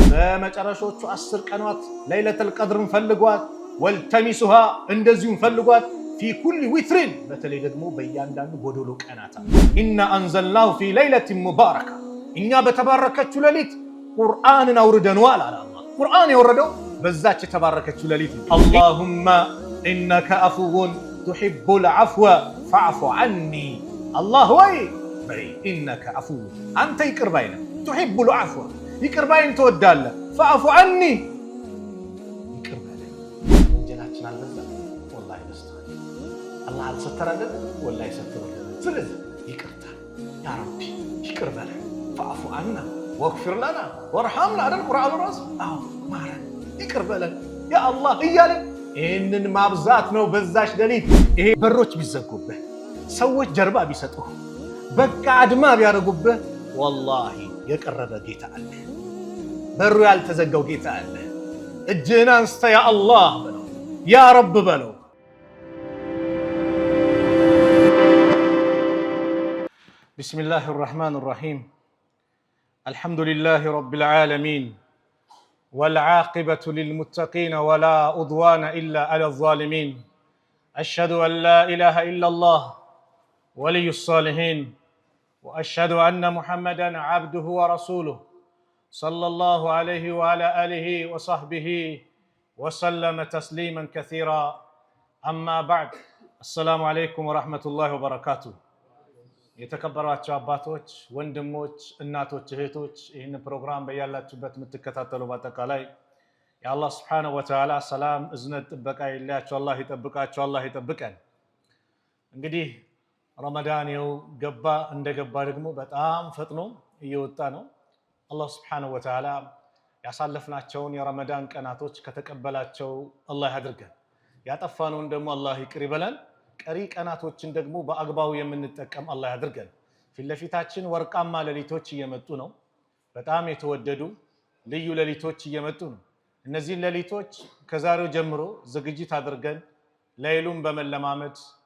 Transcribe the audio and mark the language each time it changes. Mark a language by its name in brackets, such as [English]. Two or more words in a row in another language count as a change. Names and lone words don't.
[Amharic] በመጨረሻዎቹ 10 ቀናት ለይለቱል ቀድርን ፈልጓት ወልተሚሱሃ እንደዚሁም ፈልጓት [Arabic] في كل وتر [Amharic] በተለይ ደግሞ በእያንዳንዱ ጎዶሎ ቀናት [Arabic] إنا أنزلناه في ليلة مباركة [Amharic] እኛ በተባረከችው ሌሊት ቁርአንን አውርደናል አለ አላህ። ቁርአን የወረደው በዛች የተባረከችው ሌሊት [Arabic] اللهم إنك عفو تحب العفو فاعف عني الله [Amharic] ወይ በይ [Arabic] إنك عفو [Amharic] አንተ ይቅር ባይ ነህ تحب العفو ይቅር ባይን ትወዳለህ [Arabic] فاعف عني [Amharic] ይቅር በለኝ ወንጀላችን አልበዛ ወላሂ በስተዋል አላህ አልሰተረልን ወላሂ ሰተረልን ስለዚህ ይቅርታ [Arabic] يا ربي [Amharic] ይቅር በለኝ [Arabic] فاعف عنا واغفر لنا وارحمنا [Amharic] አይደል ቁርአኑ ራሱ አዎ ማረን ይቅር በለን [Arabic] يا الله [Amharic] እያለ ይህንን ማብዛት ነው በዛች ሌሊት። ይሄ በሮች ቢዘጉብህ ሰዎች ጀርባ ቢሰጡህ በቃ አድማ ቢያደርጉብህ ወላሂ የቀረበ ጌታ አለ፣ በሩ ያልተዘጋው ጌታ አለ። እጅህን አንስተህ [Arabic] يا الله [Amharic] በለው [Arabic] يا رب [Amharic] በለው። [Arabic] بسم الله الرحمن الرحيم الحمد لله رب العالمين والعاقبة للمتقين ولا عدوان إلا على الظالمين أشهد أن لا إله إلا الله ولي الصالحين وأشهد أن محمدا عبده ورسوله صلى الله عليه وعلى آله وصحبه وسلم تسليما كثيرا أما بعد السلام عليكم ورحمة الله وبركاته [Amharic] የተከበራችሁ አባቶች ወንድሞች እናቶች እህቶች ይህን ፕሮግራም በያላችሁበት የምትከታተሉ በአጠቃላይ የአላህ [Arabic] سبحانه وتعالى [Amharic] ሰላም እዝነት ጥበቃ ይላችሁ አላህ ይጠብቃችሁ አላህ ይጠብቀን። እንግዲህ ረመዳን ይኸው ገባ እንደገባ ደግሞ በጣም ፈጥኖ እየወጣ ነው። አላህ [Arabic] سبحانه وتعالى [Amharic] ያሳለፍናቸውን የረመዳን ቀናቶች ከተቀበላቸው አላህ ያድርገን፣ ያጠፋነውን ደግሞ አላህ ይቅር ይበለን። ቀሪ ቀናቶችን ደግሞ በአግባቡ የምንጠቀም አላህ ያድርገን። ፊትለፊታችን ወርቃማ ሌሊቶች እየመጡ ነው። በጣም የተወደዱ ልዩ ሌሊቶች እየመጡ ነው። እነዚህ ሌሊቶች ከዛሬው ጀምሮ ዝግጅት አድርገን ሌሊቱን በመለማመድ